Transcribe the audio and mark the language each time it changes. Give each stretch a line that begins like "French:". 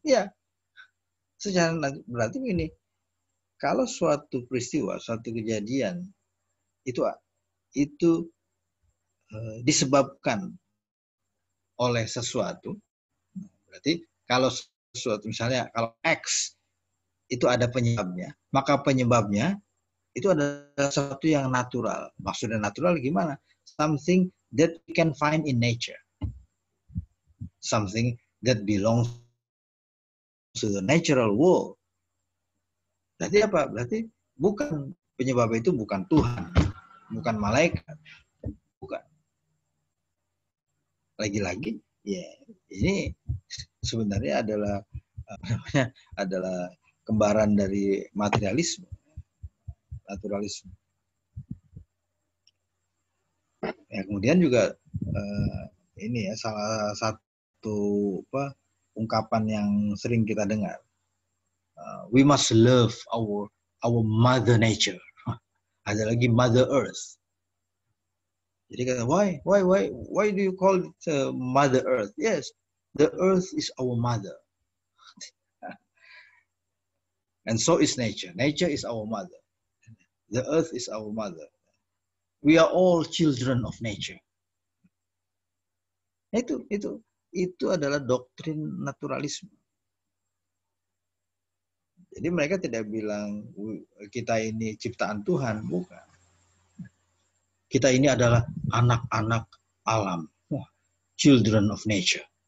Indonesian: Ya, secara berarti begini, kalau suatu peristiwa, suatu kejadian itu disebabkan oleh sesuatu, berarti kalau sesuatu misalnya kalau X itu ada penyebabnya, maka penyebabnya itu adalah sesuatu yang natural. Maksudnya natural gimana?
English: Something that we can find in nature. Something that belongs to the natural world.
Indonesian: Berarti apa? Berarti bukan penyebab itu bukan Tuhan, bukan malaikat, bukan. Lagi-lagi, ya ini sebenarnya adalah kembaran dari materialisme, naturalisme. Ya, kemudian juga ini ya salah satu ungkapan yang sering kita dengar.
English: We must love our mother nature.
Indonesian: Ada lagi
English: Mother Earth.
Indonesian: Jadi kata,
English: why do you call it Mother Earth? Yes, the Earth is our mother, and so is nature. Nature is our mother. The Earth is our mother. We are all children of nature.
Indonesian: Itu adalah doktrin naturalisme. Jadi mereka tidak bilang kita ini ciptaan Tuhan, bukan. Kita ini adalah anak-anak alam,
English: children of nature.